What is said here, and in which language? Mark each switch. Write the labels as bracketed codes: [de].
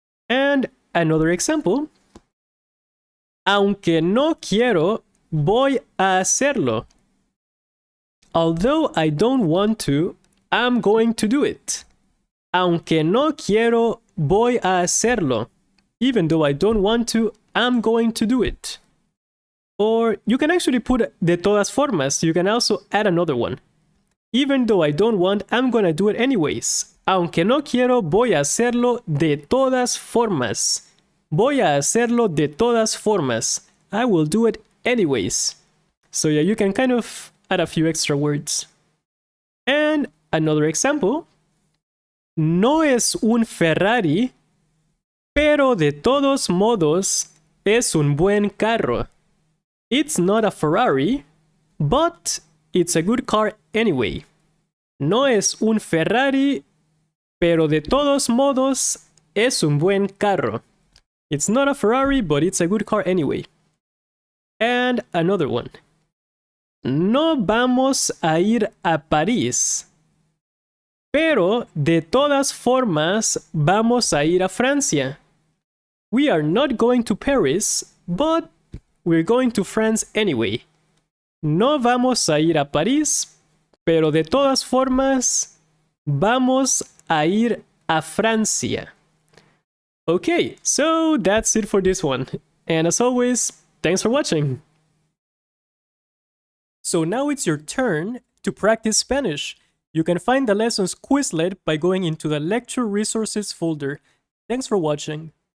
[en] And another example. [es] Aunque no quiero, voy a hacerlo. [en] Although I don't want to, I'm going to do it. [es] Aunque no quiero, voy a hacerlo. [en] Even though I don't want to, I'm going to do it. Or you can actually put [es] de todas formas. [en] You can also add another one. Even though I don't want, I'm gonna do it anyways. [es] Aunque no quiero, voy a hacerlo de todas formas. Voy a hacerlo de todas formas. [en] I will do it anyways. So yeah, you can kind of add a few extra words. And another example. [es] No es un Ferrari, pero de todos modos es un buen carro. [en] It's not a Ferrari, but it's a good car anyway. [es] No es un Ferrari, pero de todos modos es un buen carro. [en] It's not a Ferrari, but it's a good car anyway. And another one. [es] No vamos a ir a París, pero de todas formas vamos a ir a Francia. [en] We are not going to Paris, but we're going to France anyway. [es] No vamos a ir a París, pero de todas formas vamos a ir a Francia. [en] Okay, so that's it for this one. And as always, thanks for watching. So now it's your turn to practice Spanish. You can find the lessons Quizlet by going into the lecture resources folder. Thanks for watching.